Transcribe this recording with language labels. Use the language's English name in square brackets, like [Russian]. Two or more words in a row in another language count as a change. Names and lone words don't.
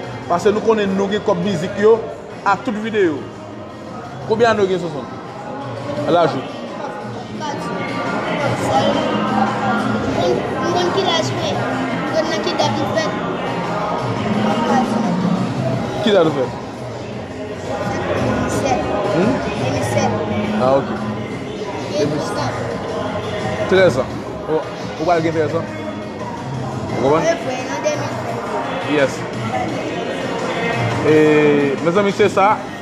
[Haitian Creole] Paske nou konnen nou gen kòp mizik yo a tout videyo. Konbyen nou gen Sonson? A la jou. Mwen ki la jwe, mwen nan ki dat nou fèt. Ki dat nou fèt? Deux mille sept. Hmm? Deux mille sept. Ah, ok. Deux mille sept. Trèz an. Ou, ou pral gen trèz an? Ou konprann? Mwen fè nan deux mille sept. [English] Yes. [Haitian Creole] E, mezanmi, se sa.